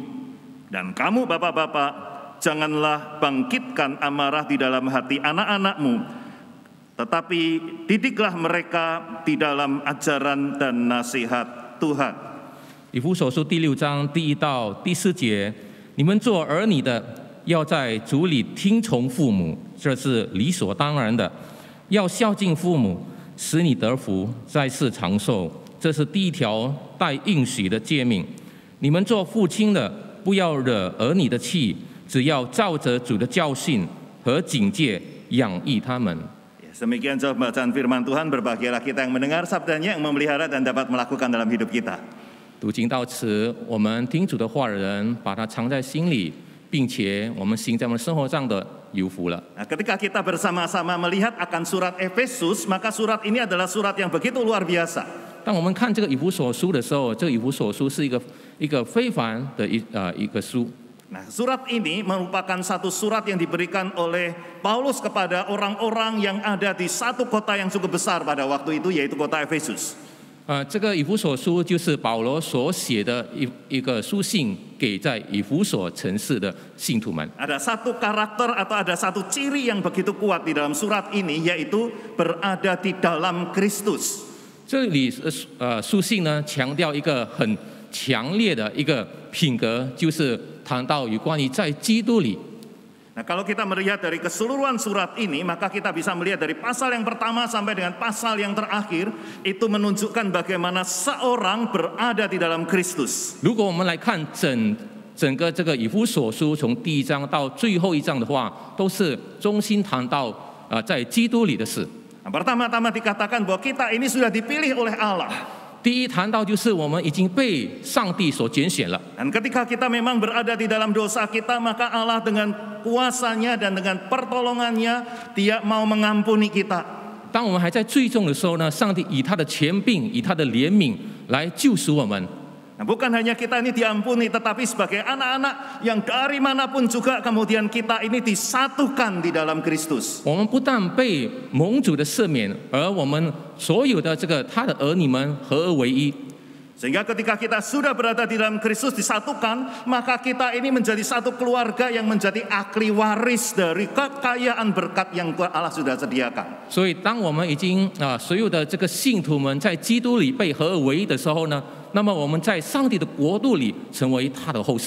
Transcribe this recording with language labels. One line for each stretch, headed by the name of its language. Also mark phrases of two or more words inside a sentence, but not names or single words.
Indonesian: Dan kamu bapak-bapak, janganlah bangkitkan amarah di dalam hati anak-anakmu, tetapi didiklah mereka di dalam ajaran dan nasihat Tuhan.
Chinese: 以弗所书第6章第1到第4节，你们做儿女的，要在主里听从父母，这是理所当然的；要孝敬父母，使你得福，在世长寿，这是第一条带应许的诫命。你们做父亲的，不要惹儿女的气，只要照着主的教训和警戒养育他们。
Indonesian: Demikian jawab bacaan firman Tuhan, berbahagialah kita yang mendengar sabdanya, yang memelihara dan dapat melakukan dalam hidup kita.
Chinese: 读经到此，我们听主的话的人，把它藏在心里，并且我们行在我们生活上的有福了。
Indonesian: Nah, ketika kita bersama-sama melihat akan surat Efesus, maka surat ini adalah surat yang begitu luar biasa.
Chinese: 当我们看这个以弗所书的时候，这个以弗所书是一个非凡的一个书。
Indonesian: Nah, surat ini merupakan satu surat yang diberikan oleh Paulus kepada orang-orang yang ada di satu kota yang cukup besar pada waktu itu, yaitu kota Efesus.
Chinese: 这个以弗所书就是保罗所写的一个书信给在以弗所城市的信徒们。
Indonesian: Ada satu karakter atau ada satu ciri yang begitu kuat di dalam surat ini, yaitu berada di dalam Kristus.
Chinese: 这里书信呢强调一个很强烈的一个品格，就是谈到有关于在基督里。
Indonesian: Nah, kalau kita melihat dari keseluruhan surat ini, maka kita bisa melihat dari pasal yang pertama sampai dengan pasal yang terakhir, itu menunjukkan bagaimana seorang berada di dalam Kristus.
Chinese: 如果我们来看整个这个以弗所书，从第1章到最后1章的话，都是中心谈到在基督里的事。
Indonesian: Nah, pertama-tama dikatakan bahwa kita ini sudah dipilih oleh Allah.
Chinese: 第一谈到就是我们已经被上帝所拣选了。
Indonesian: Dan ketika kita memang berada di dalam dosa kita, maka Allah dengan kuasanya dan dengan pertolongannya, Dia mau mengampuni kita.
Chinese: 当我们还在罪中的时候呢，上帝以他的权柄，以他的怜悯来救赎我们。
Indonesian: Nah, bukan hanya kita ini diampuni, tetapi sebagai anak-anak yang dari manapun juga kemudian kita ini disatukan di dalam Kristus.
Chinese: 我们不但被蒙主的赦免，而我们所有的这个他的儿女们合而为一。
Indonesian: Sehingga ketika kita sudah berada di dalam Kristus disatukan, maka kita ini menjadi satu keluarga yang menjadi ahli waris dari kekayaan berkat yang Allah sudah sediakan.
Chinese: 所以，当我们已经所有的这个信徒们在基督里被合而为一的时候呢，那么我们在上帝的国度里成为他的后世。